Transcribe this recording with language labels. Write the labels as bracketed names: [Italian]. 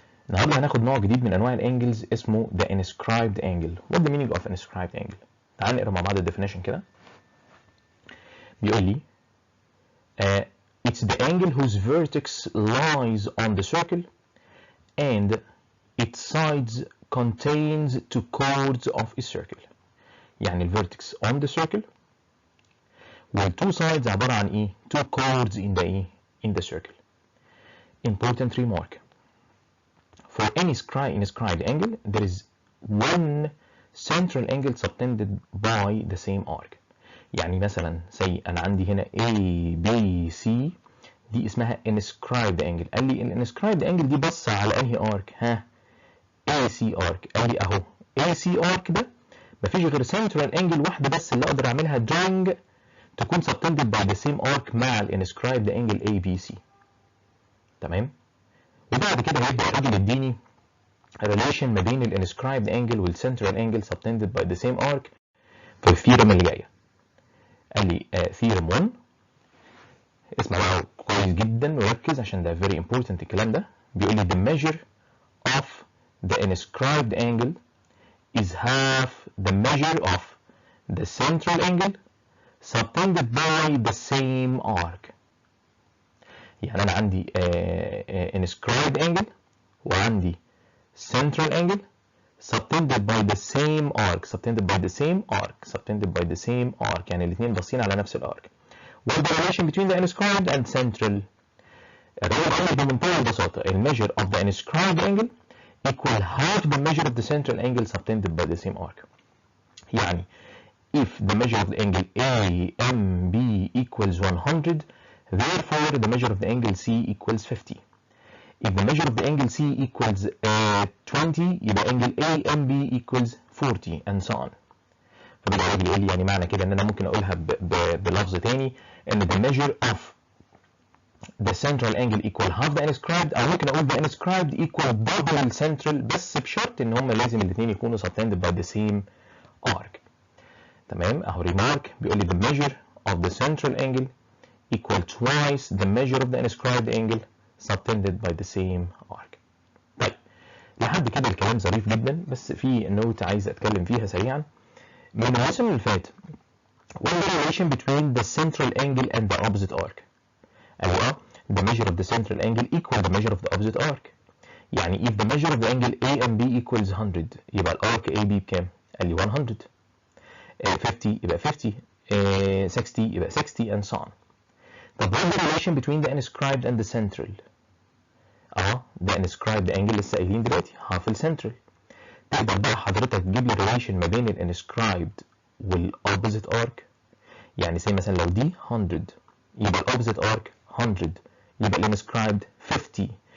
[Arabic] النهارده هناخد نوع جديد من انواع الانجلز اسمه [English] the inscribed angle. What the meaning of inscribed angle؟ [Arabic] تعال نقرا مع بعض الديفينيشن كده. بيقول لي [English] it's the angle whose vertex lies on the circle and its sides contains two chords of a circle. [Arabic] يعني الفيرتكس [English] on the circle [Arabic] والتو sides عبارة عن ايه؟ [English] two chords in the in the circle. Important remark: for any inscribed angle, there is one central angle subtended by the same arc. [Arabic] يعني مثلا say أنا عندي هنا A B C، دي اسمها inscribed angle. قال لي ال inscribed angle دي بص على أنهي arc؟ ها؟ AC arc. قال لي أهو AC arc ده مفيش غير central angle واحدة بس اللي أقدر أعملها drawing تكون [English] subtended by the same arc [Arabic] مع ال inscribed angle ABC. تمام؟ وبعد كده هيبدأ الراجل يديني relation ما بين ال inscribed angle وال central angle [English] subtended by the same arc [Arabic] في الثيرم اللي جاية. قال لي theorem 1، اسمع بقى كويس جدا وركز عشان ده very important الكلام ده. بيقول لي [English] the measure of the inscribed angle is half the measure of the central angle subtended by the same arc. [Arabic] يعني أنا عندي inscribed angle وعندي central angle [English] subtended by the same arc. subtended by the same arc. subtended by the same arc [Arabic] يعني الاثنين باصين على نفس الارك. [English] What the relation between the inscribed and central؟ [Arabic] الرقم قال بمنتهى البساطة ال [English] measure of the inscribed angle equal half the measure of the central angle subtended by the same arc. يعني if the measure of the angle AMB equals 100, therefore the measure of the angle C equals 50. If the measure of the angle C equals 20 يبقى angle AMB equals 40 and so on. [Arabic] فبدأ الراجل يقول لي يعني معنى كده ان انا ممكن اقولها بلفظ تاني ان [English] the measure of the central angle equal half the inscribed، [Arabic] او ممكن اقول [English] the inscribed equal double the central، [Arabic] بس بشرط ان هم لازم الاثنين يكونوا [English] subtended by the same arc. [Arabic] تمام؟ اهو [English] remark بيقول لي the measure of the central angle equal twice the measure of the inscribed angle subtended by the same arc. [Arabic] طيب لحد كده الكلام ظريف جدا، بس في نوت عايز اتكلم فيها سريعا. من الرسم اللي فات [English] what is the relation between the central angle and the opposite arc؟ [Arabic] قال لي [English] the measure of the central angle equal the measure of the opposite arc. يعني if the measure of the angle A and B equals 100 [Arabic] يبقى الارك AB بكام؟ قال لي [English] 100. [Arabic] 50 يبقى 50. [English] 60 [Arabic] يبقى 60 [English] and so on. طب what is the relation between the inscribed and the central؟ the inscribed angle [Arabic] لسه قايلين دلوقتي [English] half الcentral. [Arabic] تقدر بقى حضرتك تجيب لي relation ما بين ال inscribed وال opposite arc. يعني زي مثلا لو دي 100 يبقى ال opposite arc 100 يبقى ال inscribed 50.